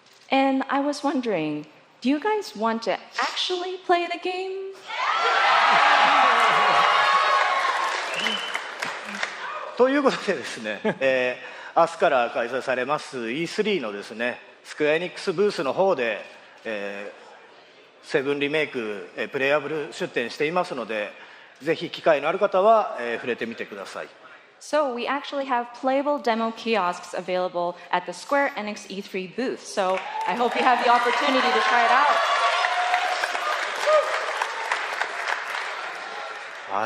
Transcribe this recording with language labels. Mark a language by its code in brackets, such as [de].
[en] And I was wondering, do you guys want to actually play the game? [ja] ということでですね、明日から開催されます E3 のですね、スクエアエニックスブースの方で、7リメイク、プレイアブル出展していますので、ぜひ機会のある方は、触れてみてください。 [en] So we actually have playable demo kiosks available at the Square Enix E3 booth. So I hope you have the opportunity to try it out.